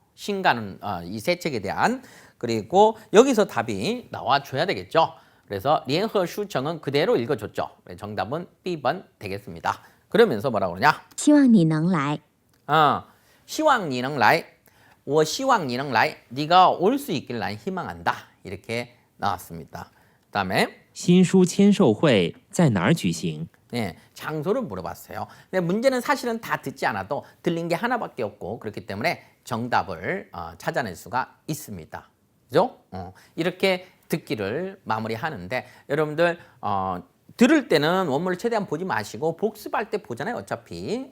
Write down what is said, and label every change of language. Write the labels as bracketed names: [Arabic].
[Korean] 신가는 이 세 책에 대한. 그리고 여기서 답이 나와줘야 되겠죠. 그래서 聯合시청은 그대로 읽어줬죠. 정답은 B번 되겠습니다. 그러면서 뭐라고 그러냐? [Chinese] 希望你能来。希望你能来.我希望你能来. [Korean] 네가 올 수 있길 난 희망한다. 이렇게 나왔습니다. 그다음에 [Chinese] 新书签售会在哪儿举行？ [Korean] 네, 장소를 물어봤어요. 근데 문제는 사실은 다 듣지 않아도 들린 게 하나밖에 없고 그렇기 때문에 정답을 찾아낼 수가 있습니다. 그죠? 이렇게 듣기를 마무리하는데 여러분들 들을 때는 원문을 최대한 보지 마시고 복습할 때 보잖아요. 어차피.